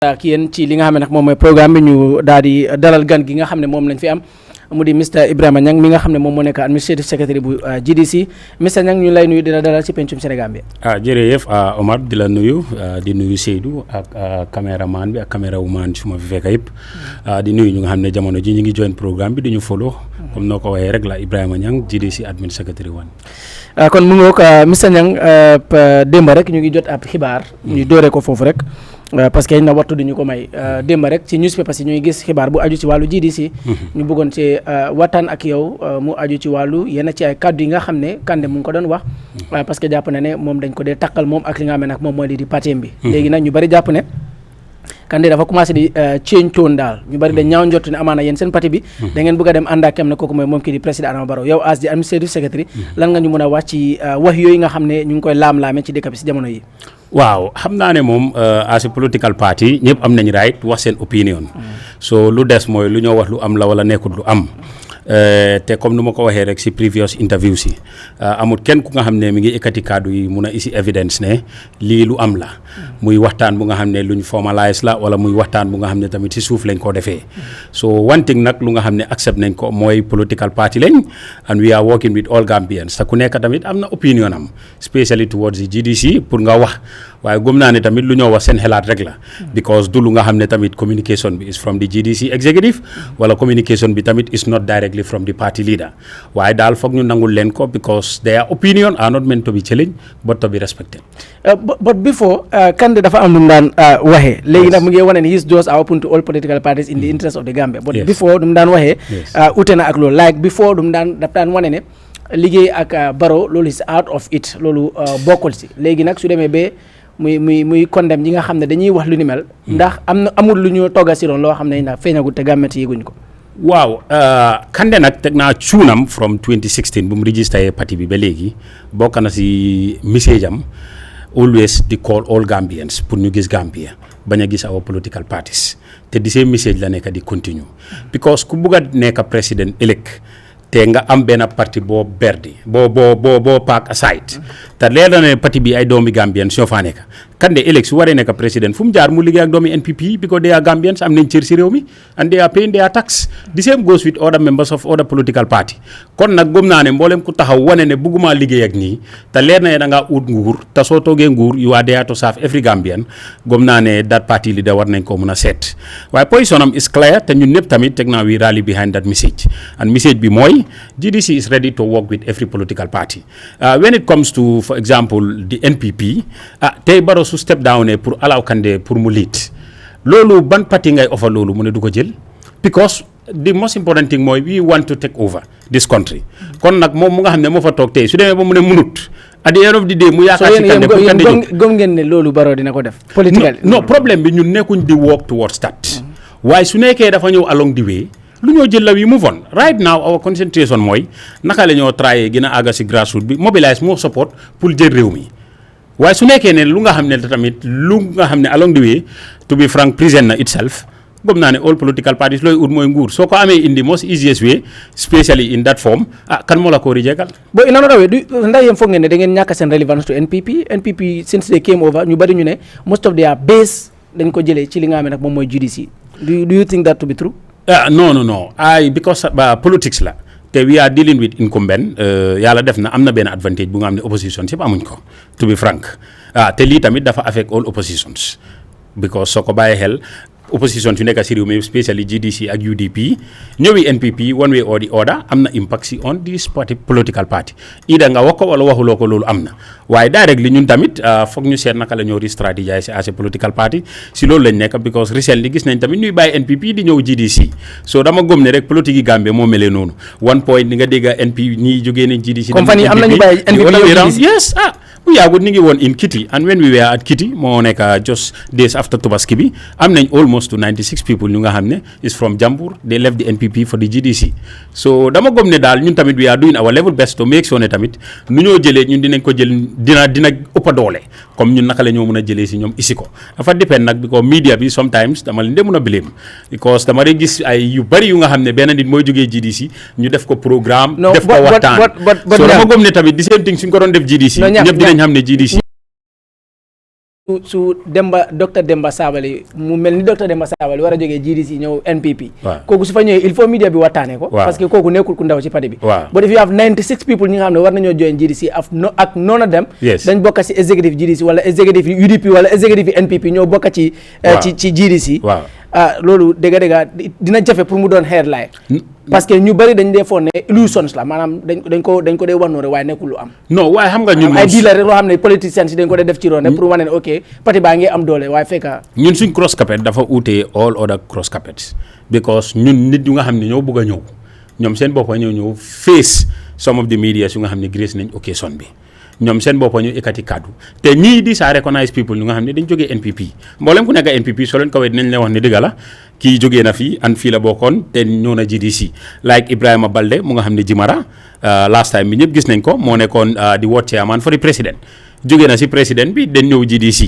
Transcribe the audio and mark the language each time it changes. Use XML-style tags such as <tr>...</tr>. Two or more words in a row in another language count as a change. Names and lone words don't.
<wo>ak yéen ci li nga xam ne nag moom mooy programme bi ñu daal di dalal gan gi nga xam ne moom lañ fi am mu di Mr Ibrima Nyang mi nga xam ne moom moo nekk</wo> <en>administrative secretary</en> <wo>bu GDC Mr Nyang ñu lay nuyu di la dalal ci pencum Senegambia. Jërëjëf Omar di la nuyu di nuyu Seydou ak caméraman bi ak camérawoman su ma fi fekk yëpp di nuyu ñu nga xam ne jamono ji ñu ngi join programme bi di ñu follow comme noo ko waxee rek la Ibrima Nyang GDC</wo> <en>admin secretary one.</en> <wo>kon mu ngoog Mr Nyang démb rek ñu ngi jot ab xibaar. ñu dooree ko foofu rek. parce que na waxtu duñu ko may démb rek ci newspaper si ñuy gis xibaar bu aju ci wàllu GDC ñu bëggoon ci waxtaan ak yow mu aju ci wàllu yenn ci ay kàddu yi nga xam ne Kande mu ngi ko doon wax parce que jàpp na ne moom dañ ko dee takkal moom ak li nga xam ne nag moom mooy lii di parti bi léegi nag ñu bari jàpp ne Kande dafa commencé di</wo> <en>change tone</en> <wo>daal ñu bari dañ ñaaw njott ne amaana yéen seen parti bi da ngeen bëgg a dem ànd ak ne kooku mooy moom kii di président Adama Barrow yow as di</wo> <en>administrative secretary</en> <wo>lan nga ñu mën a wax ci wax yooyu nga xam ne ñu ngi koy laam-laame ci dëkk bi si jamono yi. waaw xam naa ne moom</wo> <en>as a political party</en> <wo>ñëpp am nañ right wax seen opinion so lu des mooy lu ñoo wax lu am la wala nekkut lu am te comme nu ma ko waxee rek si</wo> <en>previous interview</en> <wo>si amul kenn ku nga xam ne mi ngi ekkati kaddu yi mun a isi evidence ne lii lu am la muy waxtaan bu nga xam ne luñ formalise la wala muy waxtaan bu nga xam ne tamit si suuf lañ ko defee so one thing nag lu nga xam ne accept nañ ko mooy</wo> <en>political party</en> <wo>lañ</wo> <en>and we are working with all Gambians</en> <wo>te ku nekk tamit am na opinion am</wo> <en>especially towards the GDC</en> <wo>pour nga wax waaye gëm naa ne tamit lu ñoo wax seen xelaat rek la because du lu nga xam ne tamit communication bi</wo> <en>is from the GDC executive</en> <wo>wala communication bi tamit</wo> <en>is not directly from the party leader</en> <wo>waaye daal foog ñu nangul leen ko</wo> <en>because their opinion are not meant to be challenged but to be respected. But before</en> <wo>Kande dafa am lu mu daan waxee léegi nag mu ngi wane ne</wo> <en>his doors are open to all political parties in the interest of the Gambia but before</en> <wo>du mu daan waxee ute na ak loolu</wo> <en>like before</en> <wo>du mu daan daf daan wane ne liggéey ak Barrow loolu</wo> <en>is out of it</en> <wo>loolu bokkul si léegi nag su demee ba muy condemn ñi nga xam ne dañuy wax lu ni mel ndax amul lu ñu togga si loon loo xam ne ndax feeñagul te gàmmet yéguñ ko. waaw Kande nag teg naa cuunam from 2016 bu mu registré parti bi ba léegi bokk na si message am always di</wo> <en>call all Gambians</en> <wo>pour ñu gis Gambia bañ a gis</wo> <en>our political parties</en> <wo>te di seen message la nekk di continue because ku bugg a nekk président ëllëg te nga am benn parti boo berdi boo paak aside te leer na ne parti bi ay doomi Gambians ñoo faa nekk Kande ëllëg su waree nekk président fu mu jaar mu liggéey ak doomi NPP</wo> <en>because they are Gambians</en> <wo>am nañ cër si réew mi</wo> <en>and they are paying their tax the same goes with other members of other political party</en> <wo>kon nag gëm naa ne mboolem ku taxaw wane ne bëgguma liggéey ak nii te leer na ne da ngaa ut nguur te soo toogee nguur</wo> <en>you are there to serve every Gambian</en> <wo>gëm naa ne</wo> <en>that party leader</en> <wo>war nañ ko mën a seet waaye position am</wo> <en>is clear</en> <wo>te ñun ñëpp tamit teg naa</wo> <en>we rally behind that message</en> <wo>and message bi mooy</wo> <en>GDC is ready to work with every political party when it comes to for example the NPP</en> <wo>tey Barrow su</wo> <en>step down</en> <wo>pour allow Kande pour mu lead loolu ban parti ngay offer loolu mu ne du ko jël</wo> <en>because the most important thing</en> <wo>mooy</wo> <en>we want to take over this country</en> <wo>kon nag moom mu nga xam ne moo fa toog tey su demee ba mu ne munut</wo> <en>at the end of the day</en> <wo>mu yaakaar si Kande pour Kande gëm ngeen ne loolu Barrow dina ko def political non problème bi ñun nekkuñ di</wo> <en>work towards that</en> <wo>waaye su nekkee dafa ñëw</wo> <en>along the way</en> <wo>lu ñoo jël la wi</wo> <en>move on right now our concentration</en> <wo>mooy naka la ñoo tryé gën a àgga si grassroots bi</wo> <en>mobilize more support</en> <wo>pour jël réew mi waaye su nekkee ne lu nga xam ne tamit lu nga xam ne</wo> <en>along the way to be frank</en> <wo>present na itself gëm naa ne</wo> <en>all political parties</en> <wo>looy ut mooy nguur soo ko amee</wo> <en>in the most easiest way especially in that form</en> <wo>kan moo la ko rijeekal bo</wo> <en>in another way</en> <wo>ndax yéen foog ngeen ne da ngeen ñàkk seen relevance</wo> <en>to NPP since they came over</en> <wo>ñu bari ñu ne</wo> <en>most of their base</en> <wo>dañ ko jëlee ci li nga xam ne nag moom mooy GDC</wo> <en>do you think that to be true</en> <wo>no because politics la te</wo> <en>we are dealing with incumbent</en> <wo>yàlla def na am na benn advantage bu nga xam ne opposition yëpp amuñ ko</wo> <en>to be frank</en> <wo>te lii tamit dafa</wo> <en>affect all oppositions</en> <wo>because soo ko bàyyee xel opposition fi nekk si réew mi especially GDC ak UDP ñëwi NPP</wo> <en>one way or the other</en> <wo>am na impact si</wo> <en>on this party political party</en> <wo>ida nga wax ko wala waxuloo ko loolu am na waaye directly ñun tamit foog ñu seet naka la ñoo re-stratégiser</wo> <en>as a political party</en> <wo>si loolu lañ nekk because recently gis nañ tamit ñuy bàyyi NPP di ñëw GDC so dama gëm ne rek politique yi Gambie moo melee noonu</wo> <en>one point</en> <wo>ni nga dégg NPP ñi jógee nañ GDC compagnie am nañu bàyyi NPP</wo> <en>yes</en> <wo>bu yàggut ni ngi woon</wo> <en>in Kitty and when we were at Kitty</en> <wo>moo nekk</wo> <en>just days after Tobaski</en> <wo>bi am nañ</wo> <en>almost to 96 people</en> <wo>ñu nga xam ne</wo> <en>is from</en> <wo>Jambur</wo> <en>they left the NPP for the GDC</en> <wo>so dama gëm ne daal ñun tamit</wo> <en>we are doing our level best to make sure</en> <wo>ne tamit nu ñoo jëlee ñun dinañ ko jël dina ëpp doole comme ñun naka la ñoo mën a jëlee si ñoom isi ko dafa depend nag because media bi sometimes dama leen de mën a blame because dama rek gis ay yu bari yu nga xam ne benn nit mooy jógee GDC ñu def ko programme def ko waxtaan so dama gëm ne tamit di</wo> <en>same thing</en> <wo>suñ ko doon def GDC ñëpp dinañ xam ne GDC su docteur Demba Sabally mu mel ni docteur Demba Sabally war a jógee GDC ñëw NPP. kooku su fa ñëwee</wo> <fr>il faut</fr> <wo>media bi waxtaanee ko. parce que kooku nekkul ku ndaw ci parti bi.</wo> <en>but if you have 96 people</en> <wo>ñi nga xam ne war nañoo join GDC ak noonu dem. dañ bokk ci executive GDC wala executive UDP wala executive NPP ñoo bokk ci GDC. loolu dëgg dina jafe pour mu doon headline. parce que ñu bari dañ dee foog ne illusions la maanaam dañ ko dee wannoore waaye nekkul lu am. non waaye xam nga ñun ay dealer rek loo xam ne politiciens si dañ ko dee def ci roon rek pour wane ne ok parti baa ngi am doole waaye fekka ñun suñ</wo> <en>cross carpet</en> <wo>dafa uute</wo> <en>all other cross carpets</en> <wo>because ñun nit yu nga xam ne ñoo bëgg a ñëw ñoom seen boppa ñëw</wo> <en>face some of the media</en> <wo>yu nga xam ne grace nañ occasion bi ñoom seen boppa ñu ekkati kaddu te ñii di sa</wo> <en>recognize people</en> <wo>ñu nga xam ne dañ jógee NPP mboolem ku nekk NPP soo leen ko wee dinañ leen wax ne dëgg la kii jógee na fii an fii la bokkoon te ñëw na GDC like Ibrahima Balde mu nga xam ne Jimara</wo> <en>last time</en> <wo>bi ñëpp gis nañ ko moo nekkoon di</wo> <en>ward chairman for the president</en> <wo>jógee na si président bi dañ ñëw GDC.</wo>